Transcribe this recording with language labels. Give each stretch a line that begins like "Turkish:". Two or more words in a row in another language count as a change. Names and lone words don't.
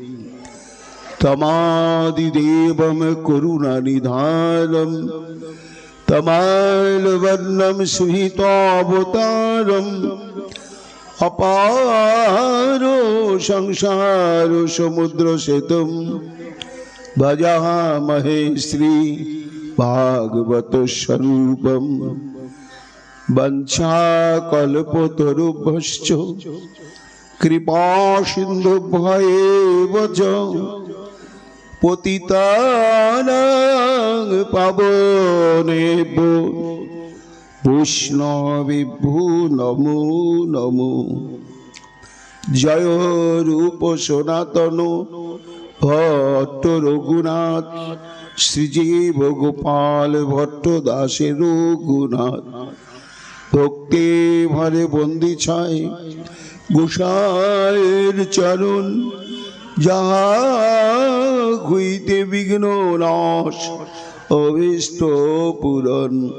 Sanskrit: তমাদিদেবম করুণানিধানম তমালবর্ণম সুহিতাবতারম অপার সংসার সমুদ্র সেতুম ভজামহে শ্রী ভাগবত স্বরূপম বঞ্ছাকল্পতরুভ্যশ্চ কৃপা সিন্ধুভ্যেব চ পতিতানাং পাবনেভ্যো বৈষ্ণবেভ্যো নমো নমো।
Bangla: জয় রূপ সনাতন ভট্ট রঘুনাথ শ্রীজীব গোপাল ভট্ট দাসের রঘুনাথ ভক্তি ভরে বন্দি ছায় গোসাইয়ের চরণ যাহা হইতে বিঘ্ন নাশ অভীষ্ট পূরণ।